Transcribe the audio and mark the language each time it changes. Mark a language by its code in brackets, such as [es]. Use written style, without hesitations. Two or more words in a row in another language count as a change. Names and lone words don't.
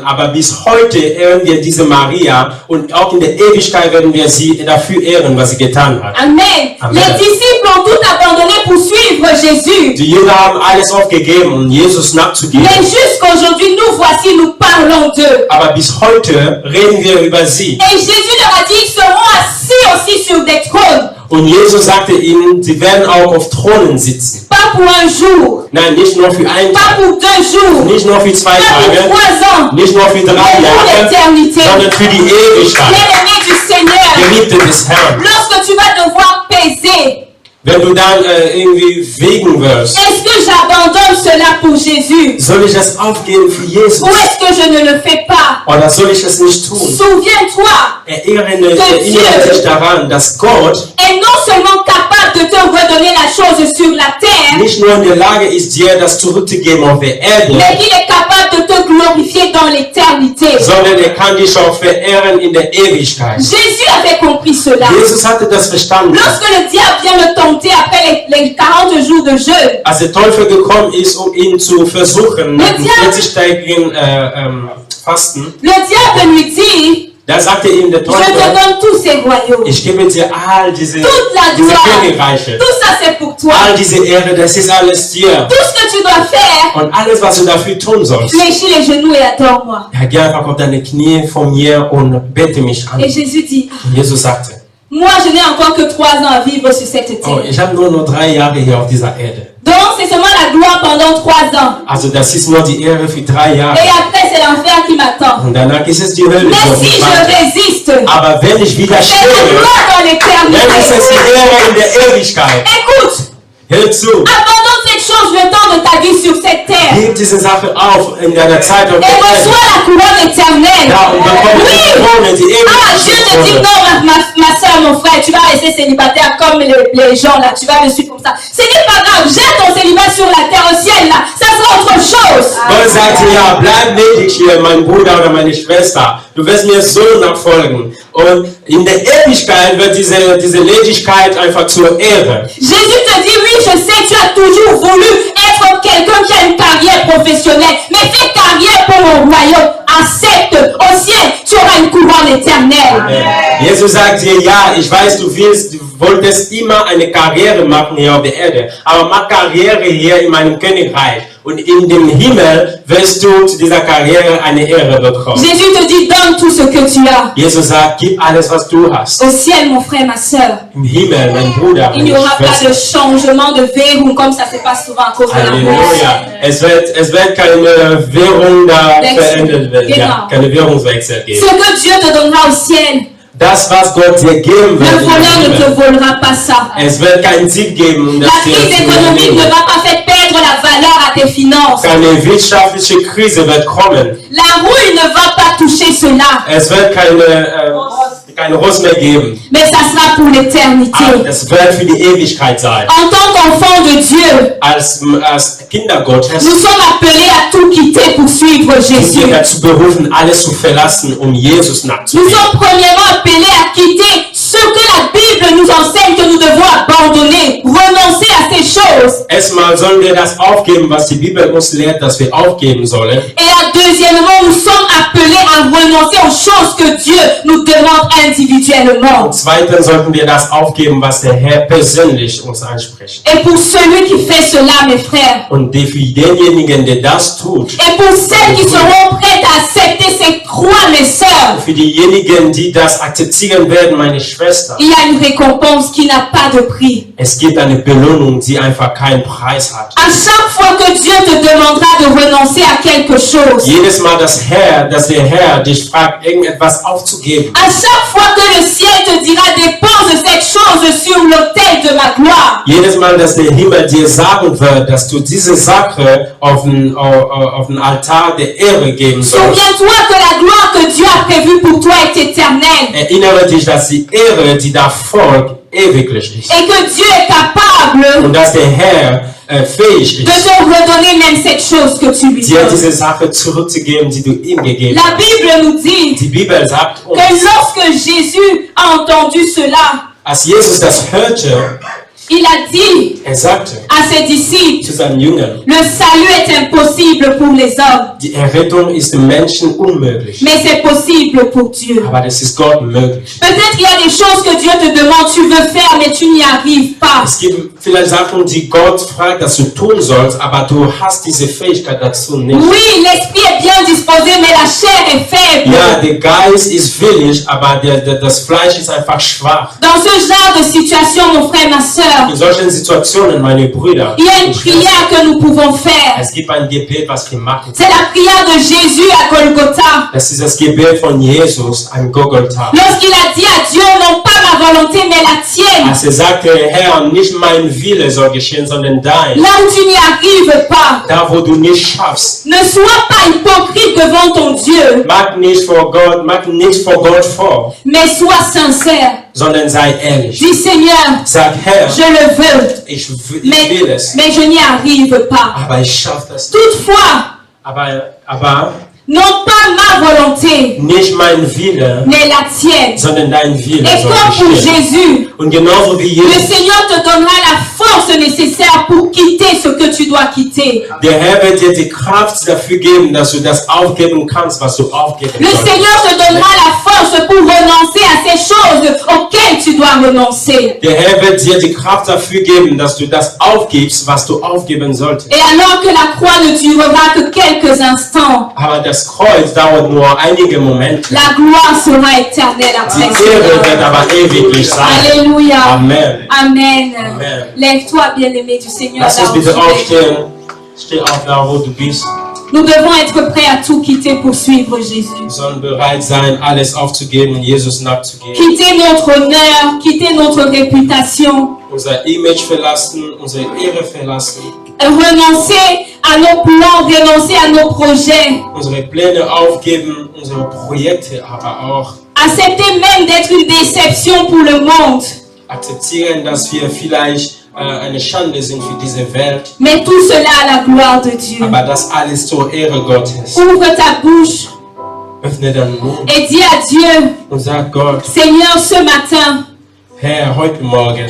[de] Aber bis heute ehren wir diese Maria und auch in der Ewigkeit werden wir sie dafür ehren, was sie getan hat. Amen. Amen. [fr] Les disciples ont tout abandonné pour suivre Jésus. [de] Die Jünger haben alles aufgegeben, um Jesus nachzugeben. [fr] Mais jusqu'aujourd'hui, nous voici, nous parlons d'eux. [de] Aber bis heute reden wir über sie. [fr] Et Jésus leur a dit, ils seront assis aussi sur des trônes. [de] Und Jesus sagte ihnen, sie werden auch auf Thronen sitzen. [fr] Pas pour un jour, [de] Nein, nicht nur für einen [fr] pas [de] Tag, [fr] pour 2 jours, [de] nicht nur für 2 [fr] pas pour [de] Tage, [fr] 3 ans, [de] nicht nur für 3 [fr] mais pour [de] Jahre, [fr] l'éternité. [de] sondern für die Ewigkeit. [fr] Bien-aimé du Seigneur, [de] Geliebte des Herrn. [fr] lorsque tu vas devoir peser, [de] Wenn du dann irgendwie wegen wirst, [fr] est-ce que j'abandonne cela pour Jésus? [de] soll ich es aufgeben für Jesus? [fr] Ou est-ce que je ne le fais pas? [de] Oder soll ich es nicht tun? [fr] Souviens-toi, [de] Erinnere dich daran, dass Gott [fr] est non seulement capable de te redonner la chose sur la terre, [de] nicht nur in der Lage ist, dir das zurückzugeben auf der Erde, [fr] mais qu'il est capable de te glorifier dans l'éternité. [de] sondern er kann dich auch verehren in der Ewigkeit. [fr] Jésus avait compris cela. [de] Jesus hatte das verstanden. [fr] Lorsque le diable vient le tenter après les 40 jours de jeûne, [de] Als der Teufel gekommen ist, um ihn zu versuchen, mit dem 40-tägigen Fasten, [fr] le diable lui dit, [de] da sagte ihm der [fr] je te [de] Teufel, [fr] donne tous ces royaumes. [de] ich gebe dir all diese [fr] Toute la gloire, [de] Königreiche, [fr] tout ça c'est pour toi. [de] all diese Ehre, das ist alles dir. [fr] Tout ce que tu dois faire, [de] Und alles, was du dafür tun sollst, [fr] fléchis les genoux et adore-moi. [de] ja, geh einfach auf deine Knie von mir und bete mich an. [fr] Et Jésus dit, [de] Und Jesus sagte, [fr] moi je n'ai encore que 3 ans à vivre sur cette oh, terre. [de] ich habe nur noch 3 Jahre hier auf dieser Erde. [fr] Donc c'est seulement la gloire pendant 3 ans. [de] Also das ist nur die Ehre für 3 Jahre. [fr] Et après c'est l'enfer qui m'attend. [de] Und danach ist es die Hölle. [fr] Mais [de] die [fr] si [de] auf mich [fr] je [de] wartet. [fr] résiste, [de] Aber wenn ich [fr] c'est la [de] widerstehe, [fr] gloire dans [de] dann ist es [fr] l'éternité. [de] die Ehre in der Ewigkeit. [fr] Écoute, [de] Hör zu. [fr] abandonne cette chose le temps de ta vie sur cette terre. [de] Gib diese Sache auf in deiner Zeit auf [fr] Et [de] der Erde. [fr] reçois la couronne éternelle. [de] Ja, und bekomme die [fr] Oui. [de] Krone, die [fr] Ah, Dieu te dit [de] ewige [fr] non, ma soeur, mon frère, tu vas rester célibataire comme les gens là, tu vas me suivre comme ça. Ce n'est pas grave, jette ton célibat sur la terre, au ciel là, ça sera autre chose. [de] Gott sagte, ja, bleib ledig hier, mein Bruder oder meine Schwester. Du wirst mir so nachfolgen. Und in der Ewigkeit wird diese Ledigkeit einfach zur Ehre. [fr] Jésus te dit, oui, je sais, tu as toujours voulu être quelqu'un qui a une carrière professionnelle, mais fais carrière pour mon royaume. Accepte, au ciel, tu auras une couronne éternelle. [de] Jesus sagt dir, ja, ich weiß, du wolltest immer eine Karriere machen hier auf der Erde, aber mach Karriere hier in meinem Königreich. Und in dem Himmel wirst du zu dieser Karriere eine Ehre bekommen. [fr] Jésus te dit, donne tout ce que tu as. [de] Jesus sagt, gib alles, was du hast. [fr] Au ciel, mon frère, ma soeur, [de] Im Himmel, mein Bruder, [fr] il n'y [de] meine [fr] aura pas [de] Schwester. [fr] de changement de verrou comme ça se passe souvent à cause de la [de] Halleluja. Es wird keine Währung da verändert werden. Ja, keine Währungswechsel [fr] Ce [de] geben. [fr] que Dieu te donnera au ciel, [de] Das, was Gott dir geben [fr] le [de] wird, [fr] voleur ne [de] im [fr] te [de] Himmel, [fr] volera pas ça. [de] es wird keinen Sieg geben, um [fr] La [de] das dir [fr] crise [de] zu [fr] économique ne [de] nehmen. [fr] va pas faire perdre la valeur à tes finances. [de] Keine wirtschaftliche Krise wird kommen. [fr] La rouille ne va pas toucher cela, [de] Es wird keine Rost mehr geben. [fr] mais ça sera pour l'éternité. [de] Aber das wird für die Ewigkeit sein. [fr] En tant qu'enfant de Dieu, [de] Als Kinder Gottes [fr] nous sommes appelés à tout quitter pour suivre [de] sind [fr] Jésus. [de] wir dazu berufen, alles zu verlassen, um Jesus [fr] Nous [de] nachzugehen. [fr] sommes premièrement appelés à quitter ce que la Bible nous enseigne que nous devons abandonner, renoncer à ces choses. [de] Erstmal sollen wir das aufgeben, was die Bibel uns lehrt, dass wir aufgeben sollen. [fr] Et deuxièmement, nous sommes appelés à renoncer aux choses que Dieu nous demande individuellement. [de] Und zweitens sollten wir das aufgeben, was der Herr persönlich uns anspricht. [fr] Et pour celui qui fait cela, mes frères, [de] Und für denjenigen, der das tut, [fr] et pour celles qui seront prêtes à accepter cette croix, mes sœurs, [de] für diejenigen, die das akzeptieren werden, meine Schwester, [fr] il y a une récompense qui n'a pas de prix. [de] es gibt eine Belohnung, die einfach keinen Preis hat. [fr] À chaque fois que Dieu te demandera de renoncer à quelque chose, [de] Jedes Mal, dass der Herr dich fragt, irgendetwas aufzugeben, [fr] à chaque fois que le ciel te dira dépose cette chose sur l'autel de ma gloire, [de] jedes Mal, dass der Himmel dir sagen wird, dass du diese Sache auf den Altar der Ehre geben sollst, [fr] souviens-toi que la gloire que Dieu a prévue pour toi est éternelle [de] erinnere dich, dass die Ehre, die da folgt, ewiglich ist. [fr] et que Dieu est capable [de] Und dass der Herr fähig [fr] de [de] ist, [fr] te redonner même cette chose que tu lui [de] dir [fr] donnes. [de] diese Sache zurückzugeben, die du ihm gegeben [fr] La [de] hast. [fr] Bible nous dit [de] Die Bibel sagt uns, [fr] que lorsque Jésus a entendu cela, [de] als Jesus das hörte, [fr] il a dit [de] sagte [fr] à ses disciples, [de] zu seinen Jüngern, [fr] le salut est impossible pour les hommes, [de] die Errettung ist dem Menschen unmöglich, [fr] mais c'est possible pour Dieu. [de] aber das ist Gott möglich. [fr] Peut-être il y a des choses que Dieu te demande, tu veux faire, mais tu n'y arrives pas. [de] Es gibt vielleicht Sachen, die Gott fragt, dass du tun sollst, aber du hast diese Fähigkeit dazu nicht. [fr] Oui, l'esprit est bien disposé, mais la chair est faible. [de] Ja, der Geist ist willig, aber das Fleisch ist einfach schwach. [fr] Dans ce genre de situation, mon frère, ma soeur, [de] In solchen Situationen, meine Brüder, [fr] il y a une prière que nous pouvons faire. [de] es gibt ein Gebet, was wir machen. [fr] C'est la prière de Jésus à Golgotha. [de] Das ist das Gebet von Jesus am Golgatha. [fr] Lorsqu'il a dit à Dieu, non pas ma volonté, mais la tienne. [de] Als sagte, Herr, nicht mein Wille soll geschehen, sondern dein. [fr] Là où tu n'y arrives pas, [de] Da, wo du nicht schaffst, [fr] ne sois pas hypocrite devant ton Dieu, [de] mach nichts vor Gott vor, [fr] mais sois sincère. [de] sondern sei ehrlich. [fr] Dis Seigneur, [de] Sag, Herr, [fr] je le veux, [de] ich will es, [fr] mais je n'y arrive pas. [de] aber ich schaffe das nicht. [fr] Toutefois, [de] Aber [fr] non pas ma volonté, [de] nicht mein Wille, [fr] mais la tienne. [de] sondern dein Wille [fr] Et [de] soll [fr] comme pour [de] geschehen. [fr] Jésus, [de] Und genauso wie [fr] le [de] Jesus, [fr] Seigneur te donnera la force nécessaire pour quitter ce que tu dois quitter. [de] der Herr wird dir die Kraft dafür geben, dass du das aufgeben kannst, was du aufgeben [fr] Le [de] sollst. [fr] Seigneur te donnera la force pour renoncer à ces choses auxquelles tu dois renoncer. [de] Der Herr wird dir die Kraft dafür geben, dass du das aufgibst, was du aufgeben solltest. [fr] Et alors que la croix ne durera que quelques instants, [de] Aber das das Kreuz dauert nur einige Momente. [fr] La gloire sera éternelle [de] Die [fr] après [de] Ehre [fr] cela. [de] wird aber ewiglich sein. [fr] Alléluia. Amen. Amen. Amen. Lève-toi, bien-aimé du Seigneur. [de] Lass [fr] là [de] uns [fr] où [de] bitte [fr] tu es. [de] aufstehen. Steh auf, da wo du bist. [fr] Nous devons être prêts à tout quitter pour suivre Jésus. [de] Wir sollen bereit sein, alles aufzugeben und Jesus nachzugehen. [fr] Quitter notre honneur, quitter notre réputation, [de] Unser Image verlassen, unsere Ehre verlassen, [fr] renoncer à nos plans, renoncer à nos projets, [de] unsere Pläne aufgeben, unsere Projekte aber auch [fr] accepter même d'être une déception pour le monde. [de] akzeptieren, dass wir vielleicht eine Schande sind für diese Welt, [fr] Mais tout cela à la gloire de Dieu. [de] aber das alles zur Ehre Gottes. [fr] Ouvre ta bouche [de] Öffne deinen Mund [fr] et dis à Dieu, [de] und sag Gott, [fr] Seigneur, ce matin, [de] Herr, heute Morgen,